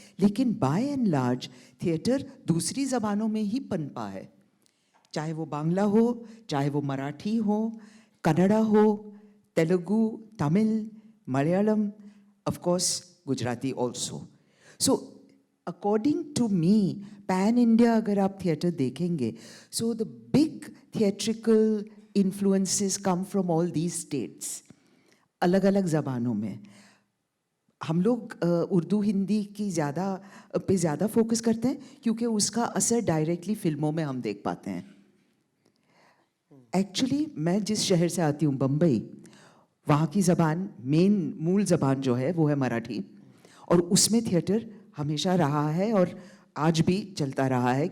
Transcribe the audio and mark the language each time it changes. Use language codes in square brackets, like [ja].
[hi] लेकिन [en] by and large [hi] theatre दूसरी ज़बानों में ही पनपा है, चाहे वो बांग्ला हो, चाहे वो मराठी हो, कन्नड़ा हो, Telugu, Tamil, Malayalam, [en] Of course Gujarati also. So according to me, pan India [hi] अगर आप थिएटर देखेंगे, [en] so the big theatrical influences come from all these states, [hi] अलग अलग ज़बानों में. हम लोग उर्दू हिंदी की ज़्यादा फोकस करते हैं क्योंकि उसका असर डायरेक्टली फिल्मों में हम देख पाते हैं. एक्चुअली मैं जिस शहर से आती हूँ, बम्बई, वहाँ की ज़बान, मूल ज़बान जो है वो है मराठी, और उसमें थिएटर हमेशा रहा है और आज भी चलता रहा है.